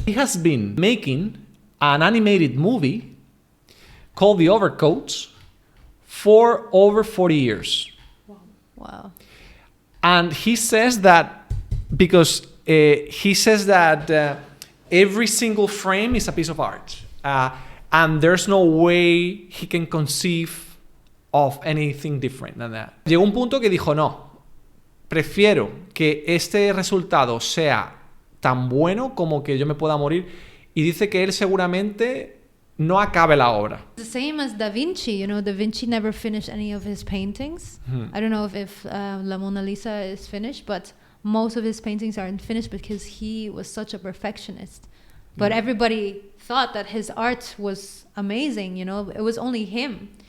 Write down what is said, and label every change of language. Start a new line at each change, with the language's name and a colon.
English: He has been making an animated movie called The Overcoat for over 40 years. Wow. And he says that because every single frame is a piece of art. And there's no way he can conceive of anything different than that.
Spanish: Llegó un punto que dijo, no, prefiero que este resultado sea tan bueno como que yo me pueda morir. Y dice que él seguramente no acabe la obra.
English: The same as Da Vinci, you know, Da Vinci never finished any of his paintings. I don't know if La Mona Lisa is finished, but most of his paintings aren't finished because he was such a perfectionist. But everybody thought that his art was amazing, you know, it was only him.